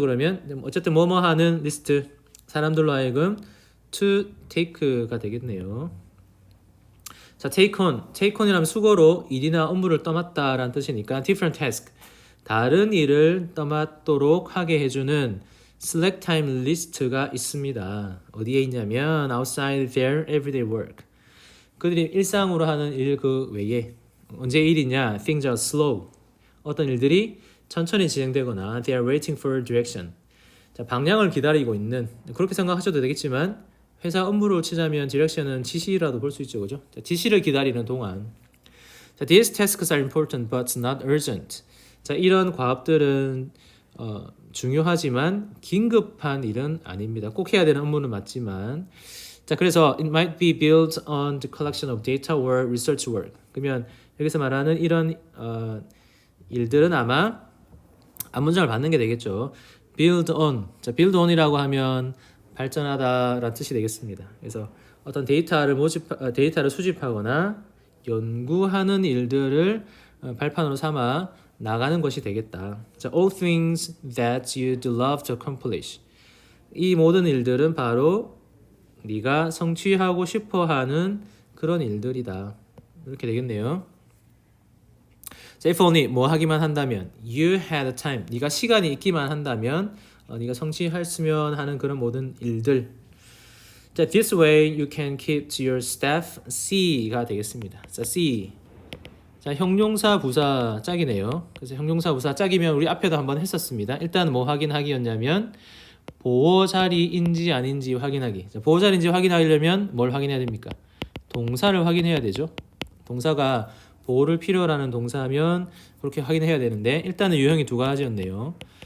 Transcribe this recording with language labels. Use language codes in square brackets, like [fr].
[ko] 그러면 어쨌든 뭐뭐 하는 리스트 사람들로 하여금 [en] to take [ko] 가 되겠네요. 자, take on이라면 수거로 일이나 업무를 떠맡다라는 뜻이니까 [en] different task [ko] 다른 일을 떠맡도록 하게 해주는 [en] select time list [ko] 가 있습니다. 어디에 있냐면 [en] outside their everyday work. [ko] 그들이 일상으로 하는 일 그 외에 언제 일이냐? [en] Things are slow. [ko] 어떤 일들이 천천히 진행되거나 [en] they are waiting for direction. [ko] 자, 방향을 기다리고 있는 그렇게 생각하셔도 되겠지만 회사 업무로 치자면 디렉션은 지시라도 볼 수 있죠, 그죠? 자, 지시를 기다리는 동안. [en] 자, these tasks are important but not urgent. [ko] 자, 이런 과업들은 중요하지만 긴급한 일은 아닙니다. 꼭 해야 되는 업무는 맞지만. [en] 자, [ko] 그래서 [en] it might be built on the collection of data or research work. [ko] 그러면 여기서 말하는 이런 일들은 아마 앞문장을 받는 게 되겠죠. [en] build on. [ko] 자, build on이라고 하면 발전하다라는 뜻이 되겠습니다. 그래서 어떤 데이터를 수집하거나 연구하는 일들을 발판으로 삼아 나가는 것이 되겠다. [en] 자, all things that you'd love to accomplish. [ko] 이 모든 일들은 바로 네가 성취하고 싶어하는 그런 일들이다. 이렇게 되겠네요. [en] 자, if only [ko] 뭐 하기만 한다면 [en] you had time. [ko] 네가 시간이 있기만 한다면 네가 성취했으면 하는 그런 모든 일들. [en] 자, this way you can keep to your staff [ko] C가 되겠습니다. [en] 자, C. [ko] 자, 형용사 부사 짝이네요. 그래서 형용사 부사 짝이면 우리 앞에도 한번 했었습니다. 일단 뭐 확인하기였냐면 보호 자리인지 아닌지 확인하기. 자, 보호 자리인지 확인하려면 뭘 확인해야 됩니까? 동사를 확인해야 되죠. 동사가 보호를 필요로 하는 동사면 그렇게 확인해야 되는데 일단은 유형이 두 가지였네요.